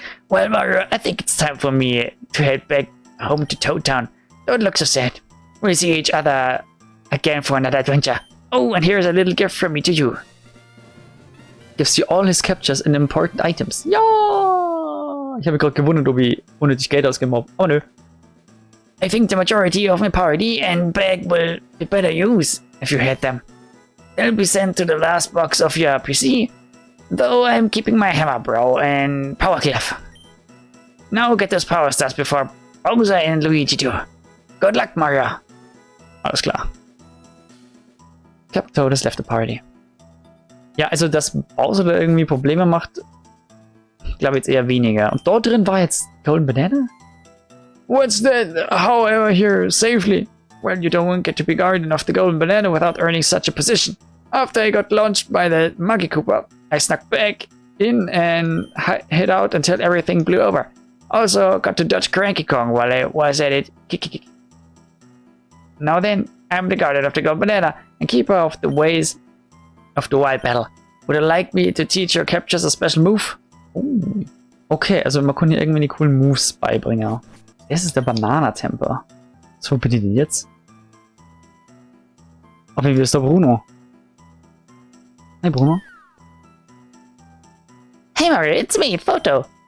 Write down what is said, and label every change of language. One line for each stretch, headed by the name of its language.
English: Well, Mario, I think it's time for me to head back home to Toad Town. Don't look so sad. We'll see each other again for another adventure. Oh, and here's a little gift from me to you. Gives you all his captures and important items.
German: Ja! Ich habe mich gerade gewundert, ob ich unnötig Geld ausgegeben habe. Oh nö.
English: I think the majority of my party and bag will be better use if you had them. They'll be sent to the last box of your PC, though I'm keeping my hammer, bro, and power clef. Now get those power stars before Bowser and Luigi do. Good luck, Mario.
German: Alles klar.
English: Captain Toad has left the party.
German: Ja, also dass Bowser da irgendwie Probleme macht, ich glaube jetzt eher weniger. Und dort drin war jetzt Golden Banana?
English: What's that? However, here safely. Well, you don't get to be guardian of the golden banana without earning such a position. After I got launched by the Monkey Koopa, I snuck back in and hid out until everything blew over. Also got to dodge Cranky Kong while I was at it. Now then, I'm the guardian of the golden banana and keeper of the ways of the wild battle. Would you like me to teach your captures a special move?
German: Okay, also man konnte hier irgendwie die coolen Moves beibringen. Das ist der Bananatempel. So, bitte die jetzt? Auf jeden Fall ist der Bruno. Hey Bruno.
English: Hey Mario, it's me, Photo.